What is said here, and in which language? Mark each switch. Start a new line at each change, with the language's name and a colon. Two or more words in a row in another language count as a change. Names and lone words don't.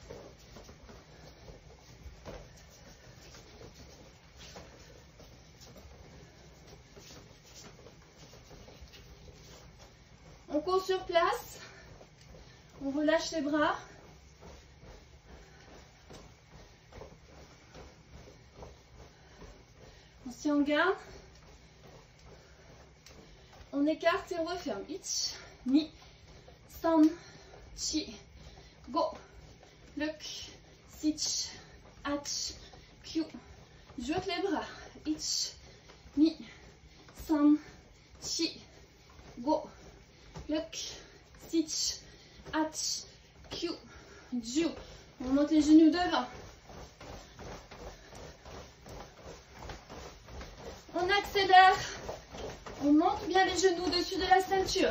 French: On court sur place. On relâche les bras. On s'y en garde. On écarte et on referme.
Japanese: いち、に、さん, し、ご, ろく、しち、はち、きゅう.
French: J'ouvre les bras.
Japanese: いち、に、さん, し、ご, ろく、しち、はち、きゅう、じゅう.
French: On monte les genoux devant. On accélère. On monte bien les genoux au-dessus de la ceinture.